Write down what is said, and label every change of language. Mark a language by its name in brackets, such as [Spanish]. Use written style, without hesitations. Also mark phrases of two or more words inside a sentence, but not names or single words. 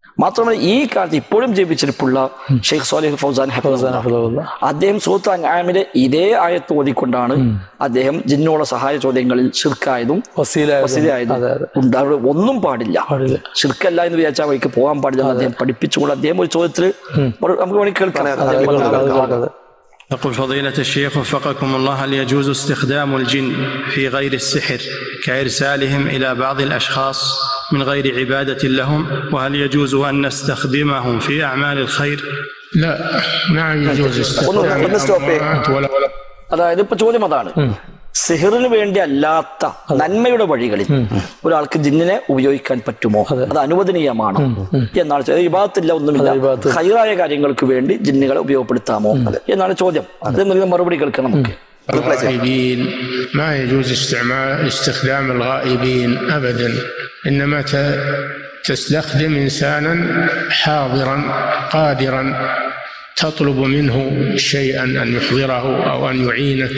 [Malayalam] മാത്രമല്ല ഈ കാലത്ത് ഇപ്പോഴും ജീവിച്ചിരിപ്പുള്ള ഷെയ്ഖ് സ്വാലിഹ് ഫൗസാൻ ഹഫിദുല്ലാഹ് അദ്ദേഹം സൂറത്തുൽ അൻആമിലെ ഇതേ ആയത്ത് ഓതിക്കൊണ്ടാണ് അദ്ദേഹം ജിന്നോള സഹായ ചോദ്യങ്ങളിൽ ശിർക്കായതും വസീലയായതും ഉണ്ടാവുക. ഒന്നും പാടില്ല, ശിർക്കല്ല എന്ന് വിചാരിച്ചാൽ വഴിക്ക് പോകാൻ പാടില്ല അദ്ദേഹം പഠിപ്പിച്ചുകൊണ്ട് അദ്ദേഹം ഒരു ചോദ്യത്തിൽ നമുക്ക് വേണമെങ്കിൽ കേൾക്കാം. [Arabic] يقول فضيلة الشيخ وفقكم الله: هل يجوز استخدام الجن في غير السحر كإرسالهم إلى بعض الأشخاص من غير عبادة لهم؟ وهل يجوز أن نستخدمهم في أعمال الخير؟ لا يجوز استخدامهم. [Malayalam] അതായത് ഇപ്പൊ ചോദ്യം അതാണ്, സിഹിറിന് വേണ്ടി അല്ലാത്ത നന്മയുടെ വഴികളിൽ ഒരാൾക്ക് ജിന്നിനെ ഉപയോഗിക്കാൻ പറ്റുമോ, അത് അനുവദനീയമാണോ എന്നാണ്. ഇബാദത്തില്ല, ഒന്നുമില്ല, ഖൈറായ കാര്യങ്ങൾക്ക് വേണ്ടി ജിന്നുകളെ ഉപയോഗപ്പെടുത്താമോ എന്നാണ് ചോദ്യം. അത് മറുപടി കേൾക്കണം നമുക്ക്. [Arabic] الغائبين ما يجوز استخدام الغائبين أبدا، إنما تستخدم إنسانا حاضرا قادرا تطلب منه شيئا أن يحضره أو أن يعينك.